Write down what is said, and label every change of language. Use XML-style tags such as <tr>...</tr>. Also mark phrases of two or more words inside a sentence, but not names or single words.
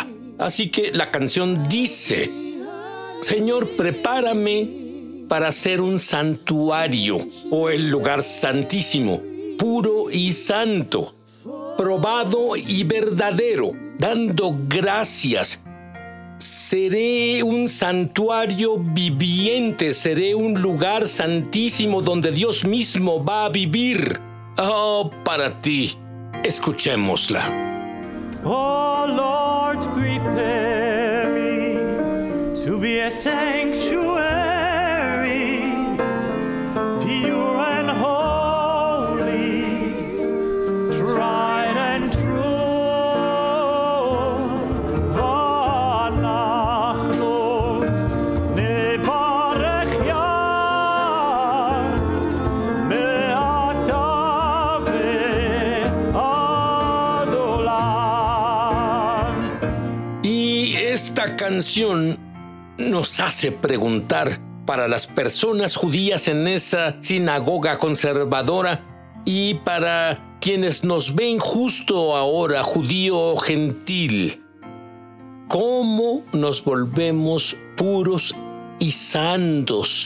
<es>Así que la canción dice: Señor, prepárame para ser un santuario, o el lugar santísimo, puro y santo, probado y verdadero, dando gracias. Seré un santuario viviente, seré un lugar santísimo donde Dios mismo va a vivir. Oh, para ti, escuchémosla.</es> <en>Oh Lord, prepare me to be a sanctuary, pure and holy, tried and true.</en> <he>ואנחנו נברך יה מעתה ועד עולם.</he> <es>Y esta canción nos hace preguntar para las personas judías en esa sinagoga conservadora y para quienes nos ven justo ahora, judío o gentil: ¿cómo nos volvemos puros y santos?</es>